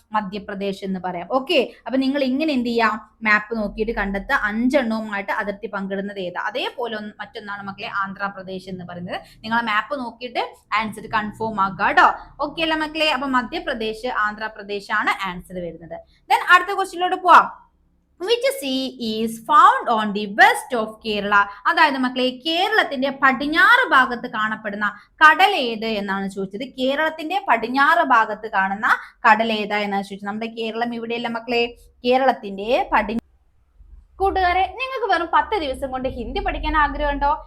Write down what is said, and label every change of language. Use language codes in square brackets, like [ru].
[ml] മധ്യപ്രദേശ് എന്ന് പറയാം. ഓക്കെ, അപ്പൊ നിങ്ങൾ ഇങ്ങനെ എന്ത് ചെയ്യാം? മാപ്പ് നോക്കിയിട്ട് കണ്ടെത്തുക 5 എണ്ണവുമായിട്ട് അതിർത്തി പങ്കിടുന്നത് ഏതാ. അതേപോലെ മറ്റൊന്നാണ് മക്കളെ ആന്ധ്രാപ്രദേശ് എന്ന് പറയുന്നത്. നിങ്ങൾ മാപ്പ് നോക്കിയിട്ട് ആൻസർ കൺഫേം ആക്കുക കേട്ടോ. ഓക്കെ അല്ല മക്കളെ? അപ്പൊ മധ്യപ്രദേശ്, ആന്ധ്രാപ്രദേശ് ആണ് ആൻസർ വരുന്നത്. ദെൻ അടുത്ത ക്വസ്റ്റ്യനിലോട്ട് പോവാം. [en] Which sea is found on the west of Kerala? [ml] അതായത് മക്കളെ, കേരളത്തിന്റെ പടിഞ്ഞാറ് ഭാഗത്ത് കാണപ്പെടുന്ന കടൽ ഏത് എന്നാണ് ചോദിച്ചത്. കേരളത്തിന്റെ പടിഞ്ഞാറ് ഭാഗത്ത് കാണുന്ന കടൽ ഏതാ എന്നാണ് ചോദിച്ചത്. നമ്മുടെ കേരളം ഇവിടെയല്ല മക്കളെ. കേരളത്തിന്റെ കൂട്ടുകാരെ, നിങ്ങൾക്ക് വെറും 10 ദിവസം കൊണ്ട് ഹിന്ദി പഠിക്കാൻ ആഗ്രഹമുണ്ടോ?